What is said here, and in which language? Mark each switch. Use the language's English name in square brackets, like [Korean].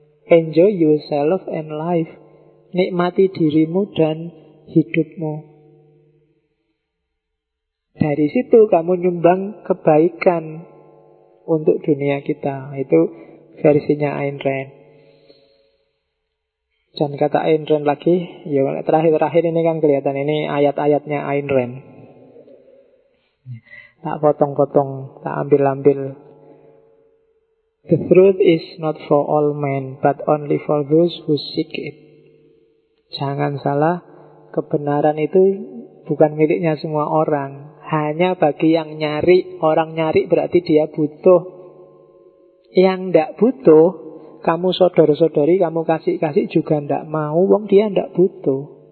[English] Enjoy yourself and life. [Indonesian] Nikmati dirimu dan hidupmu. Dari situ kamu nyumbang kebaikan untuk dunia kita. Itu versinya Ayn Rand. Dan kata Ayn Rand lagi, ya terakhir-terakhir ini kan kelihatan ini ayat-ayatnya Ayn Rand. Tak potong-potong, tak ambil-ambil. [English] The truth is not for all men, but only for those who seek it. [Indonesian] Jangan salah, kebenaran itu bukan miliknya semua orang. Hanya bagi yang nyari. Orang nyari berarti dia butuh. Yang tidak butuh, kamu sodor-sodori, kamu kasih-kasih juga tidak mau, wong dia tidak butuh.